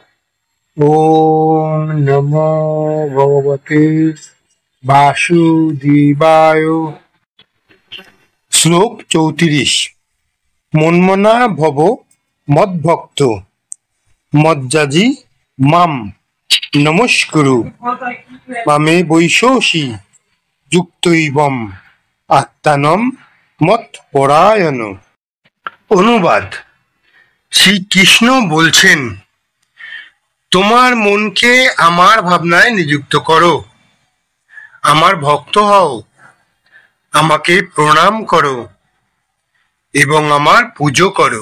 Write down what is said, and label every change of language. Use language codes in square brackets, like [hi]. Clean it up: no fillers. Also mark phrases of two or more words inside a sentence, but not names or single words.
[sa] ওম নমো ভগবতে বাসুদেবায়। শ্লোক 34। মন্মনা ভব মদ্ভক্ত মজ্জাজি মাম নমস্কুরু মামে বৈশোষী যুক্তৈবম আত্মানম মত পরায়ণ। [bn] অনুবাদ: শ্রীকৃষ্ণ বলছেন, তোমার মনকে আমার ভাবনায় নিযুক্ত করো, আমার ভক্ত হও, আমাকে প্রণাম করো এবং আমার পুজো করো।